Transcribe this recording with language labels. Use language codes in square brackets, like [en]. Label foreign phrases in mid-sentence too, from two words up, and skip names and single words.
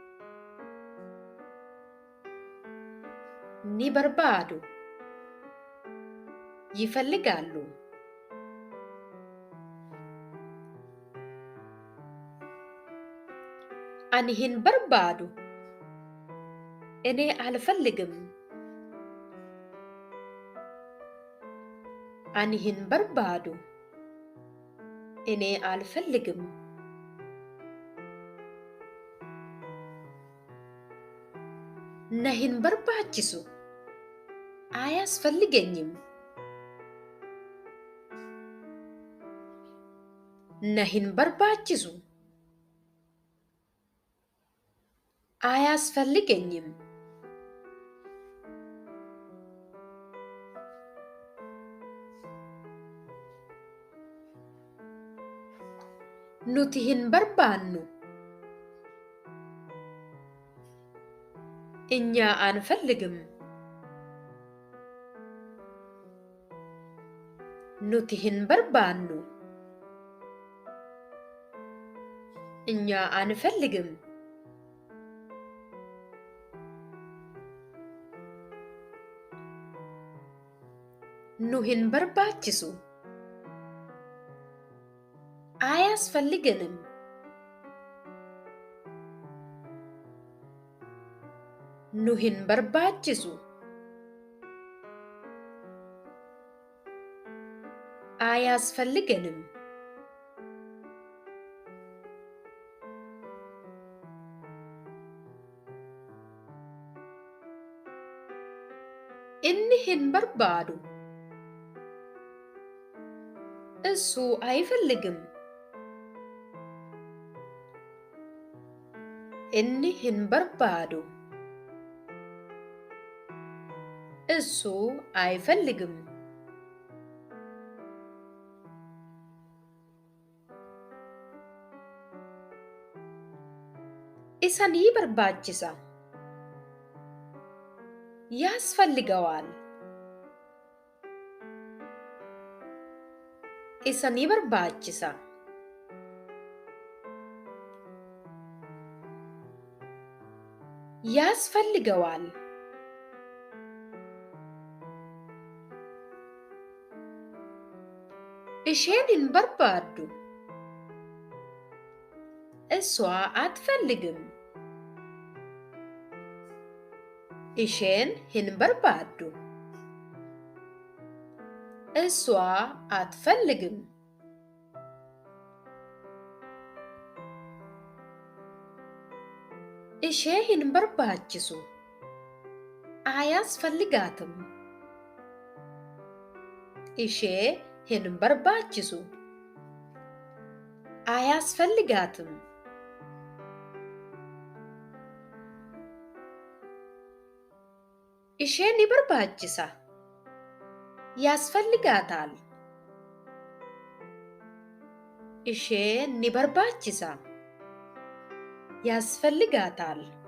[om] ni barbaadu ይፈልጋሉ ani hin barbaadu [am] እኔ አልፈልግም [om] ani hin barbaadu [am] እኔ አልፈልግም [om] na hin barbaachisu አያስፈልገኝም na hin barbaachisu አያስፈልገኝም nuti hin barbaannu [am] እኛ አንፈልግም [om] nuti hin barbaannu [am] እኛ አንፈልግም [om] nu hin barbaachisu አያስፈልገንም nu hin barbaachisu አያስፈልገንም inni hin barbaadu [am] እሱ አይፈልግም [om] inni hin barbaadu [am] እሱ አይፈልግም [om] isa ni barbaachisa ያስፈልገዋል isa ni barbaachisa ያስፈልገዋል isheen hin barbaaddu [am] እሷ አትፈልግም [om] isheen hin barbaaddu [am] እሷ አትፈልግም [om] ishee hin barbaachisu አያስፈልጋትም ishee hin barbaachisu አያስፈልጋትም ishee ni barbaachisa ያስፈልጋታል ishee ni barbaachisa ያስፈልጋታል